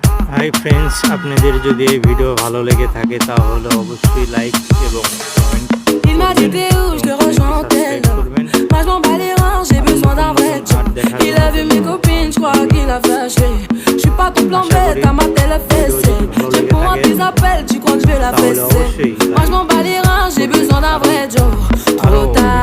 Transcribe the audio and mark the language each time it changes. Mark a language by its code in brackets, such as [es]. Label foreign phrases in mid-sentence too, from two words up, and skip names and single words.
[en] hi friends, [bn] আপনাদের যদি এই ভিডিও ভালো লেগে থাকে তাহলে অবশ্যই লাইক এবং কমেন্ট [fr] Il m'a dit t'es où, je te rejoins en tel. Moi je m'en bats les reins, j'ai besoin d'un vrai job. Il a vu mes copines, je crois qu'il a flashé. Je suis pas ton plan bête, à ma télé fessée. Je réponds à tes appels, tu crois que je vais la fesser. Moi je m'en bats les reins, j'ai besoin d'un vrai job.